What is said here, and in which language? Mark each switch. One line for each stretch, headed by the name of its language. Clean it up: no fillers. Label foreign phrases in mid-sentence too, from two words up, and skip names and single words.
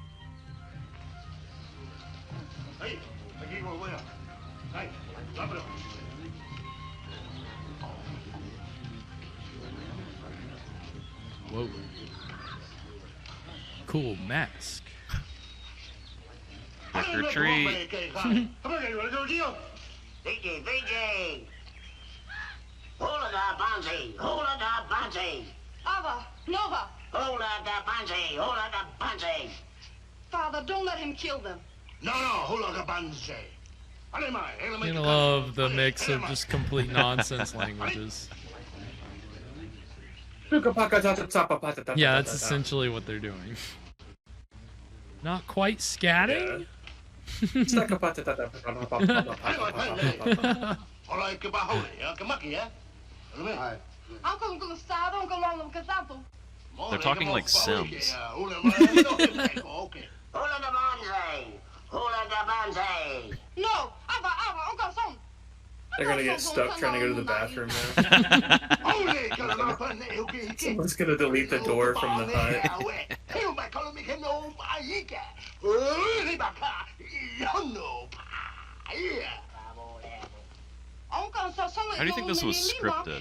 English: Whoa. Cool mask. Trick or treat. VJ. Hola da Banzi. Hola da Banzi. Ava, Nova. Hola da Banzi. Hola da Banzi. Father, don't let him kill them. No, hola da Banzi. You're gonna love the mix of just complete nonsense languages. Yeah, that's essentially what they're doing. Not quite scatting? They're talking like Sims. Hola da Banzi. Hola da Banzi. No, Ava, Uncle Son. They're gonna get stuck trying to go to the bathroom now. Someone's gonna delete the door from the hut. How do you think this was scripted?